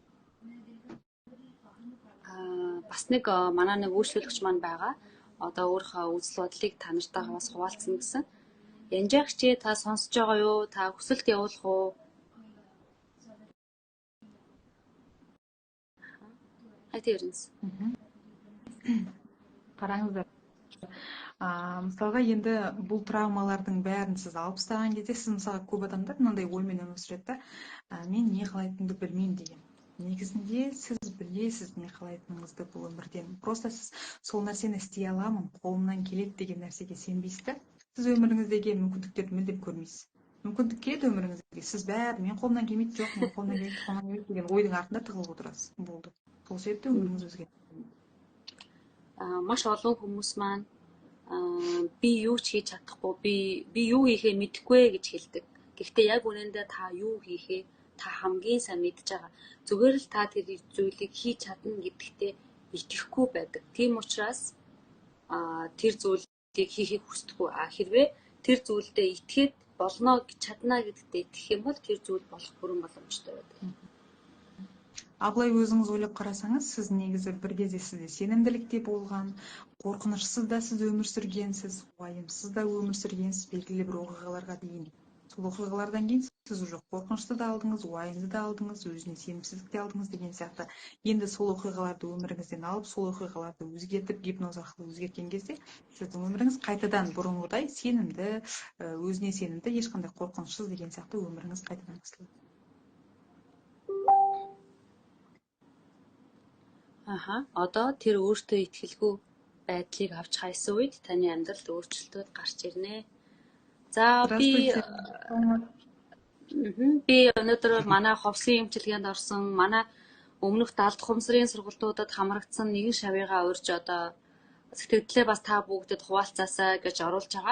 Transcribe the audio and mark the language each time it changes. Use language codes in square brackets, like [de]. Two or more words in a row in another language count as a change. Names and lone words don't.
[mn] Бас нэг манай нэг үйлчлүүлэгч маань байгаа. Одоо өөрийнхөө үзэл бодлыг та нартайгаа бас хуваалцсан гэсэн. Янжаагч та сонсож байгаа юу? Та өсөлт явуулах уу? Айтэрэнс. [kk] Қараңыздар. Мысалға енді бұл травмалардың бәрін сіз алып тастаған кезде сіз мысалға көп адамдар мынандай оймен өмір сүреді, мен не қалайтынымды білмеймін деген. Негізінде сіз білесіз не қалайтыныңызды бұл өмірден. Просто сіз сол нәрсені істей аламын, қолымнан келеді деген нәрсеге сенбейсіз да. Сіз өміріңіздегі мүмкіндіктерді мүлдем көрмейсіз. Мүмкіндік келеді өміріңізге, сіз бәрі мен қолымнан келмейді, жоқ, мен қолымнан келмейді деген ойдың артында тығылып отырасыз. Болды. Сол себепті өміріңіз өзгереді. [mn] Маш олон хүмүүс маань би юу ч хийж чадахгүй, би юу хийхээ мэдэхгүй гэж хэлдэг. Гэхдээ яг үнэндээ та юу хийхээ та хамгийн сайн мэдж байгаа. Зүгээр л та тэр зүйлийг хийж чадна гэдэгтээ итгэхгүй байдаг. Тийм учраас тэр зүйлийг хийхийг хүсдэггүй. Хэрвээ тэр зүйлдээ итгээд болно гэж чадна гэдэгтээ итгэх юм бол тэр зүйл болох бүрэн боломжтой байдаг. [kk] Былай өзіңіз ойлап қарасаңыз, сіз негізі бір кезде сізде сенімділікте болған, қорқынышсыз да сіз өмір сүргенсіз, уайымсыз да өмір сүргенсіз белгілі бір оқиғаларға дейін. Сол оқиғалардан кейін сіз уже қорқынышты да алдыңыз, уайымды да алдыңыз, өзіне сенімсіздікте алдыңыз деген сияқты. Енді сол оқиғаларды өміріңізден алып, сол оқиғаларды өзгертіп, гипноз арқылы өзгерткен кезде сіздің өміріңіз қайтадан бұрынғыдай сенімді, өзіне сенімді, ешқандай қорқынышсыз деген сияқты өміріңіз қайтадан басталады. [mn] Одоо тэр өөртөө итгэлгүй байдлыг авч хайсан үед таны амьдралд өөрчлөлтүүд гарч ирнэ. За би өнөөдөр манай ховсын эмчилгээнд орсон, манай өмнөх далд ухамсарын сургалтуудад хамрагдсан нэгэн шавьяага урьж одоо сэтгэлдээ бас та бүгдэд хуваалцаасаа гэж оруулж байгаа.